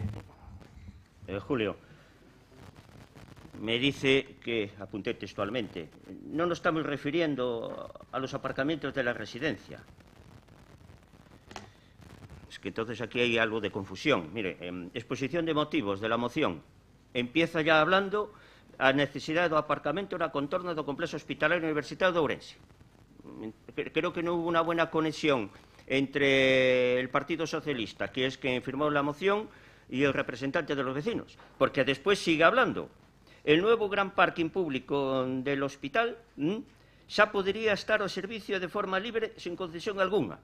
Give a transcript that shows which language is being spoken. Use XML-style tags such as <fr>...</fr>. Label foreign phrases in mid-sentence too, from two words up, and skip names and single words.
<es>Julio, me dice que, apunté textualmente, no nos estamos refiriendo a los aparcamientos de la residencia. Es que entonces aquí hay algo de confusión. Mire, exposición de motivos de la moción. Empieza ya hablando</es> <gl>a necesidade do aparcamento na contorna do complexo hospitalario universitario de Ourense.</gl> <es>Creo que no hubo una buena conexión entre el Partido Socialista, que es quien firmó la moción, y el representante de los vecinos, porque después sigue hablando. El nuevo gran parking público del hospital xa podría estar ao servicio de forma libre sin concesión alguna.</es>